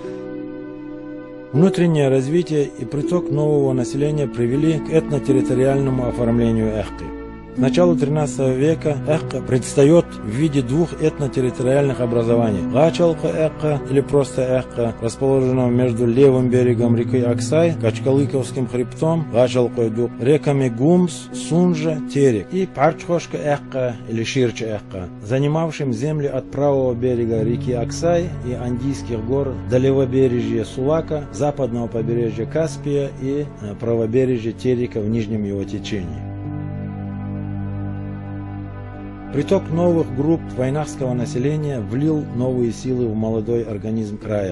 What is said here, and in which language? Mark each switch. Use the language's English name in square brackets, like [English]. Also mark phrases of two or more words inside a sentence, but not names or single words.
[Russian] Внутреннее развитие и приток нового населения привели к этнотерриториальному оформлению эхты. К началу 13 века Эхка предстает в виде двух этнотерриториальных образований. Гачалка Эхка, или просто Эхка, расположенного между левым берегом реки Аксай, Качкалыковским хребтом, Гачалкойдук, реками Гумс, Сунжа, Терек, и Парчхошка Эхка, или Ширча Эхка, занимавшим земли от правого берега реки Аксай и Андийских гор до левобережья Сулака, западного побережья Каспия и правобережья Терека в нижнем его течении. Приток новых групп вайнахского населения влил новые силы в молодой организм края.